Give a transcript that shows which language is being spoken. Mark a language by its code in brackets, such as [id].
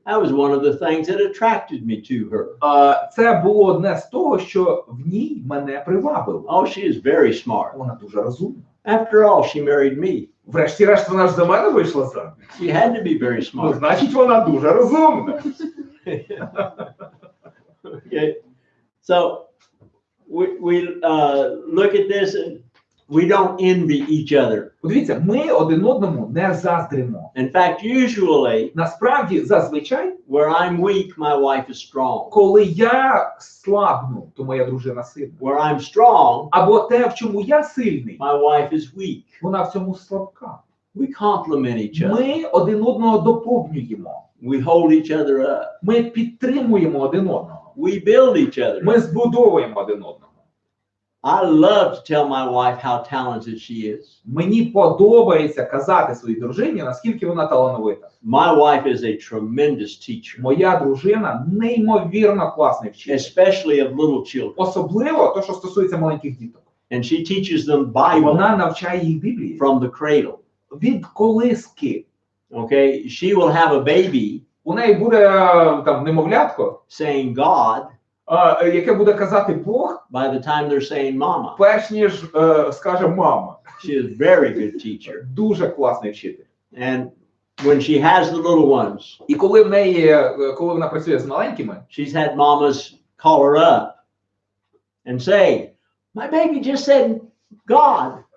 [en] That was one of the things that attracted me to her. [uk] Це було одне з того, що в ній мене привабило. [en] Oh, she is very smart. [uk] Вона дуже розумна. [en] After all, she married me. [uk] Врешті-решт, вона ж за мене вийшла заміж. [en] She had to be very [uk] Ну, [en] smart. [uk] значить, вона дуже розумна. [en] Okay. So we look at this and we don't envy each other. [uk] Подивіться, ми один одному не заздримо. [en] In fact, usually [uk] Насправді, зазвичай, [en] where I'm weak, my wife is strong. [uk] коли я слабну, то моя дружина сильна. [en] Where I'm strong, [uk] Або те, в чому я сильний, [en] my wife is weak. [uk] вона в цьому слабка. [en] We complement each other. [uk] Ми один одного доповнюємо. [en] We hold each other up. [uk] Ми підтримуємо один одного. [en] We build each other. [uk] Ми збудовуємо один одного. [en] I love to tell my wife how talented she is. [uk] Мені подобається казати своїй дружині, наскільки вона талановита. [en] My wife is a tremendous teacher, [uk] Моя дружина неймовірно класний вчитель. [en] especially of little children. [uk] Особливо те, що стосується маленьких діток. [en] And she teaches them Bible [uk] Вона навчає їх Біблії. [en] from the cradle. [uk] Від колиски. [en] Okay, she will have a baby [uk] У неї буде там немовлятко, [en] saying God [uk] яке буде казати Бог, [en] by the time they're saying Mama. [uk] перш ніж скаже мама. [en] She is a very good teacher. [uk] Дуже класний вчитель. [en] And when she has the little ones, [uk] І коли вона працює з маленькими, [en] she's had mamas call her up and say, my baby just said God.